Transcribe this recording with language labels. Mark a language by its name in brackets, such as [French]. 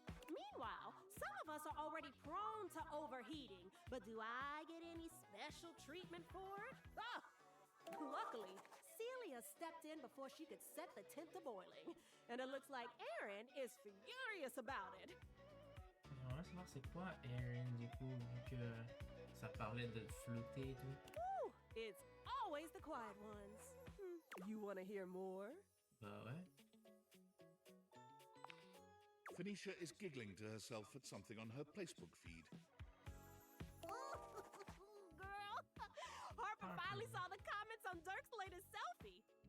[English] Meanwhile, some of us are already prone to overheating, but do I get any special treatment for it? Oh, luckily, Celia stepped in before she could set the tent to boiling, and it looks like Erin is furious about it. [French] J'aimerais savoir c'est quoi Erin du coup, vu que ça parlait de flotter et tout. [English] Ooh, it's always the quiet ones. You want to hear more? [French] Bah ouais. [English] Phoenicia is giggling to herself at something on her Facebook feed. Girl, Harper finally saw the comments on Dirk's latest selfie.